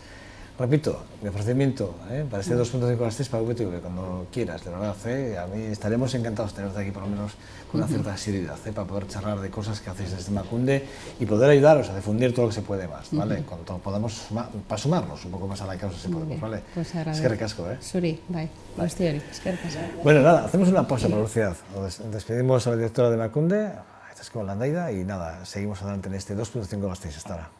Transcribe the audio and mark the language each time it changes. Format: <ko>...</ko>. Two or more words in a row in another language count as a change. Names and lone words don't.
<es>Repito, mi ofrecimiento para este 2.5 a las 3 para VTV, cuando quieras, de verdad. A mí estaremos encantados de tenerte aquí, por lo menos con una cierta seriedad, para poder charlar de cosas que hacéis desde Emakunde y poder ayudaros a difundir todo lo que se puede más, ¿vale? Cuanto podamos, para sumarnos un poco más a la causa, si podemos, ¿vale? Pues agradezco.</es> <eu>Eskerrik asko, Suri, bai. Eskerrik asko.</eu> <es>Bueno, nada, hacemos una pausa por velocidad. Despedimos a la directora de Emakunde, Itzazko Landaida, y nada, seguimos adelante en este 2.5 Gasteiz. Hasta ahora.</es>